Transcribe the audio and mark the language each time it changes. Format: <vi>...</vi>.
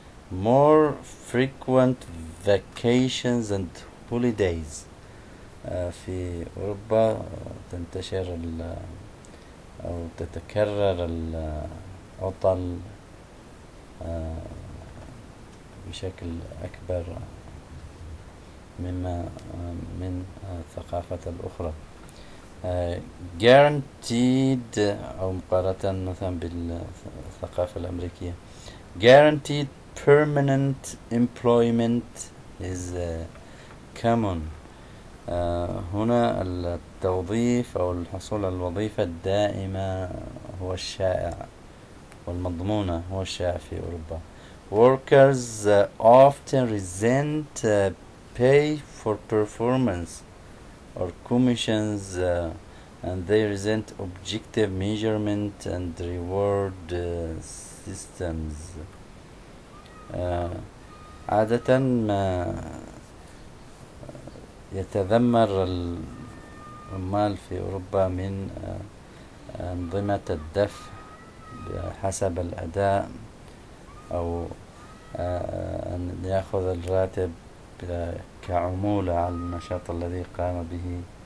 <en>More frequent vacations and holidays.</en> <ar>في أوروبا تنتشر أو تتكرر العطل بشكل أكبر مما من الثقافة الأخرى. guaranteed أو مقارنة مثلا بالثقافة الأمريكية.</ar> <en>guaranteed permanent employment is common.</en> <ar>هنا التوظيف أو الحصول على الوظيفة الدائمة هو الشائع والمضمونة هو الشائع في أوروبا.</ar> <en>Workers often resent pay for performance or commissions and they resent objective measurement and reward systems.</en> <ar>عادة ما يتذمر العمال في أوروبا من أنظمة الدفع بحسب الأداء أو أن يأخذ الراتب كعمولة على النشاط الذي قام به.</ar>